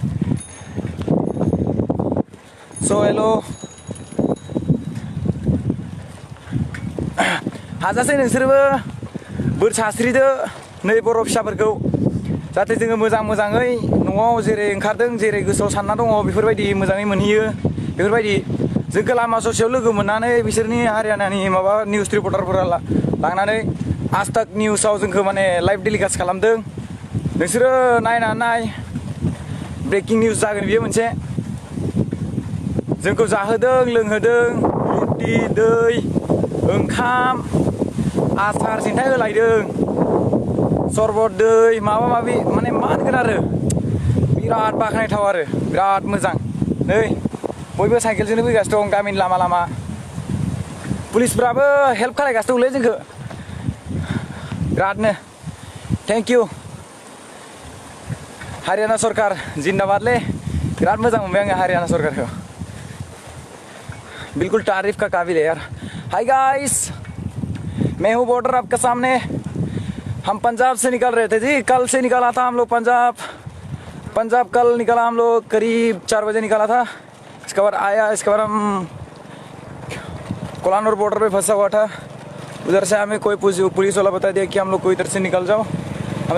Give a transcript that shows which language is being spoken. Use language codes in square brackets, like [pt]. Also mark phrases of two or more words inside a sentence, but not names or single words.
[en] so hello' [brx] हाजासे नोंसोरबो बोर सास्रिदो नै बर' फिसाफोरखौ जाहाथे जोङो मोजाङै न'आव जेरै ओंखारदों जेरै गोसोआव सानना दङ बेफोरबायदि मोजाङै मोनहैयो बेफोरबायदि जोंखौ लामा ससेयाव लोगो मोननानै बिसोरनि हारियानानि माबा निउस रिपर्टारफोरा लांनानै आज तक निउसाव जोंखौ माने [en] live telecast [brx] खालामदों नोंसोरो नाय [en] breaking news [brx] जागोन बियो मोनसे जोंखौ जाहोदों लोंहोदों रुटि दै ओंखाम आसार सिन्थाय होलायदों सरबत दै माबा माबि माने मा होनगोन आरो बिराद बाख्नायथाव आरो बिराद मोजां नै बयबो साइकेलजोंनो फैगासिनो दं गामिनि लामा लामा पुलिसफ्राबो हेल्प खालायगासिनो दंलै जोंखौ बिरादनो [en] thank you [brx] हारियाना सरकार जिन्दाबादलै बिराद मोजां मोनबाय आङो हारियाना सरकारखौ [hi] बिल्कुल तारीफ का काबिल है यार [en] hi guys [hi] मैं हूँ बॉर्डर आपके सामने हम पंजाब से निकल रहे थे जी कल से निकला था हम लोग पंजाब कल निकला हम लोग करीब 4 बजे निकला था इसके बाद आया इसके बाद हम कोलानूर बॉर्डर पे फंसा हुआ था उधर से हमें कोई पुलिस वाला बता दिया कि हम लोग को इधर से निकल जाओ हम